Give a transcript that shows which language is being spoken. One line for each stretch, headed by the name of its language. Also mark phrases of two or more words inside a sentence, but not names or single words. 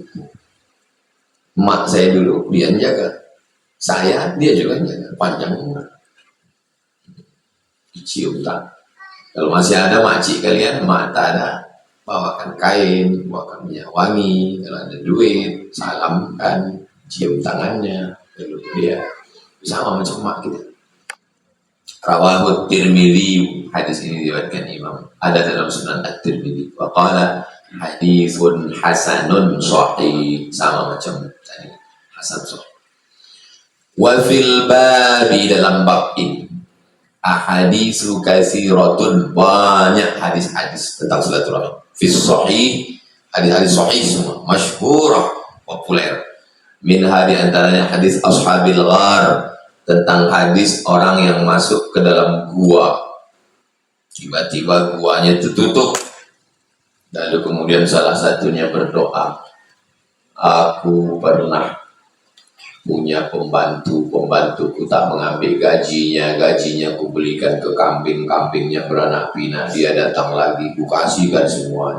Malay: Mak saya dulu dia jaga, saya dia juga jaga, panjang umur. Dicium tak. Kalau masih ada makcik kalian, mak tak ada, bawakan kain, bawakan minyak wangi. Kalau ada duit, salam kan, cium tangannya. Lalu dia sama macam mak kita. Rawahu Tirmidzi, hadis ini diriwayatkan Imam, ada dalam Sunan At-Tirmidzi.
Arabic: وقال حديث حسن صحيح,
Malay: sama macam tadi,
Arabic: حسن صحيح. وفي الباب,
Malay: dalam bab ini,
Arabic: أحاديث كثيرة,
Malay: banyak hadis-hadis tentang silaturahmi.
Arabic: في صحيح,
Malay: hadis-hadis sahih semua, masyhurah, populer. Min hari antaranya hadis
Arabic: أصحاب الغار,
Malay: tentang hadis orang yang masuk ke dalam gua, tiba-tiba guanya tertutup, lalu kemudian salah satunya berdoa, aku pernah punya pembantuku tak mengambil gajinya ku belikan ke kambingnya beranak pinak, dia datang lagi, ku kasihkan semuanya.